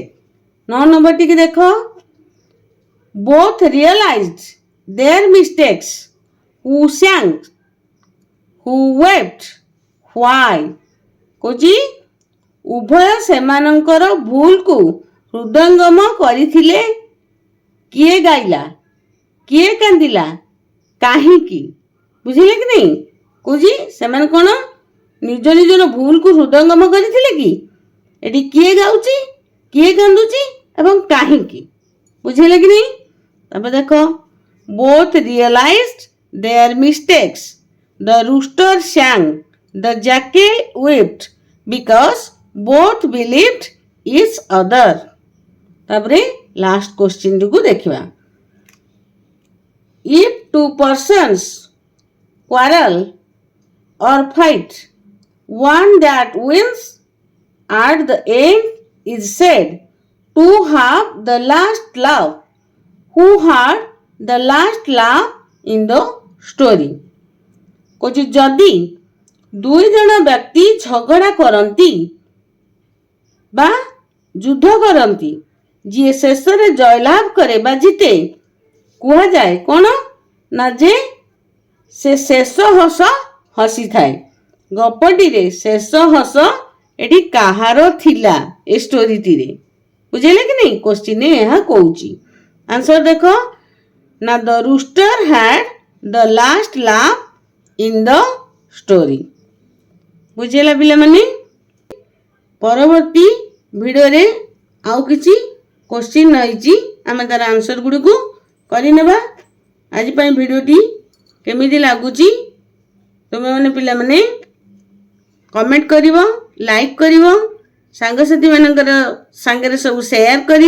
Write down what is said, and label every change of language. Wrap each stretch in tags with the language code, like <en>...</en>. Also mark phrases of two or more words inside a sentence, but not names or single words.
<or>9 ନମ୍ବର ଟି ଦେଖ,</or> <en>both realized their mistakes. Who sang? Who wept? Why?</en> <or>କହୁଛି ଉଭୟ ସେମାନଙ୍କର ଭୁଲକୁ ହୃଦୟଙ୍ଗମ କରିଥିଲେ. କିଏ ଗାଇଲା? କିଏ କାନ୍ଦିଲା? କାହିଁକି? ବୁଝିଲେ କି ନାହିଁ? କହୁଛି ସେମାନେ କ'ଣ ନିଜ ନିଜର ଭୁଲକୁ ହୃଦୟଙ୍ଗମ କରିଥିଲେ କି? ଏଠି କିଏ ଗାଉଛି, କିଏ କାନ୍ଦୁଛି ଏବଂ କାହିଁକି? ବୁଝିଲେ କି ନାହିଁ? ତାପରେ ଦେଖ,</or> <en>both realized their mistakes. The rooster sang, the jackal wept because both believed each other.</en> <or>ତାପରେ</or> <en>last question</en> <or>କୁ ଦେଖିବା,</or> <en>if two persons quarrel or fight, one that wins at the end is said to have the last laugh. Who had the last laugh in the story?</en> <or>କହୁଛି ଯଦି 2 ଜଣ ବ୍ୟକ୍ତି ଝଗଡ଼ା କରନ୍ତି ବା ଯୁଦ୍ଧ କରନ୍ତି, ଯିଏ ଶେଷରେ ଜୟଲାଭ କରେ ବା ଜିତେ, କୁହାଯାଏ କ'ଣ? ନା ଯେ ସେ ଶେଷ ହସ ହସିଥାଏ. ଗପଟିରେ ଶେଷ ହସ ଏଠି କାହାର ଥିଲା? ଏ ଷ୍ଟୋରିଟିରେ ବୁଝିଲେ କି ନାହିଁ? କ୍ୱେଶ୍ଚିନ୍ ଏହା କହୁଛି. ଆନ୍ସର ଦେଖ, ନା</or> <en>the rooster had the last laugh in the story.</en> <or>ବୁଝିଲା ପିଲାମାନେ? ପରବର୍ତ୍ତୀ ଭିଡ଼ିଓରେ ଆଉ କିଛି କ୍ୱେଶ୍ଚିନ୍ ରହିଛି, ଆମେ ତାର ଆନ୍ସର ଗୁଡ଼ିକୁ କରିନେବା. ଆଜି ପାଇଁ ଭିଡ଼ିଓଟି କେମିତି ଲାଗୁଛି ତୁମେମାନେ ପିଲାମାନେ କମେଣ୍ଟ କରିବ, ଲାଇକ୍ କରିବ, ସାଙ୍ଗସାଥିମାନଙ୍କର ସାଙ୍ଗରେ ସବୁ ସେୟାର କରିବ.</or>